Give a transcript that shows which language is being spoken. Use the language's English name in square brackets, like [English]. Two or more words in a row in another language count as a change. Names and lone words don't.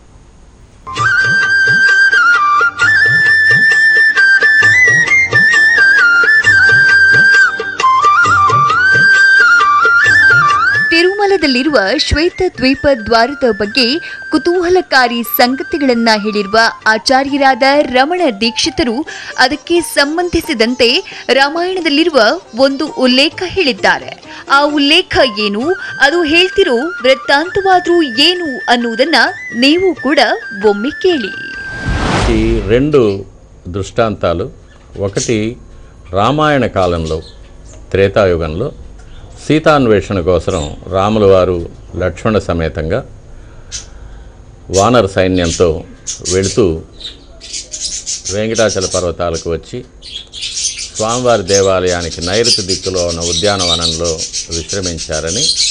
[Kannada] ತಿರುಮಲದಲ್ಲಿರುವ ಶ್ವೇತ ದ್ವೀಪ ದ್ವಾರದ ಬಗ್ಗೆ ಕುತೂಹಲಕಾರಿ ಸಂಗತಿಗಳನ್ನ ಹೇಳಿರುವ ಆಚಾರ್ಯರಾದ ರಮಣ ದೀಕ್ಷಿತರು ಅದಕ್ಕೆ ಸಂಬಂಧಿಸಿದಂತೆ ರಾಮಾಯಣದಲ್ಲಿರುವ ಒಂದು ಉಲ್ಲೇಖ ಹೇಳಿದ್ದಾರೆ. ಆ ಉಲ್ಲೇಖ ಏನು, ಅದು ಹೇಳ್ತಿರೋ ವೃತ್ತಾಂತವಾದ್ರೂ ಏನು ಅನ್ನುವುದನ್ನ ನೀವು ಕೂಡ ಒಮ್ಮೆ ಕೇಳಿ. [Telugu] ఈ రెండు దృష్టాంతాలు, ఒకటి రామాయణ కాలంలో త్రేతాయుగంలో సీతాన్వేషణ కోసం రాముల వారు లక్ష్మణ సమేతంగా వానర సైన్యంతో వెళుతూ వెంకటాచల పర్వతాలకు వచ్చి స్వామివారి దేవాలయానికి నైరుతి దిక్కులో ఉన్న ఉద్యానవనంలో విశ్రమించారని,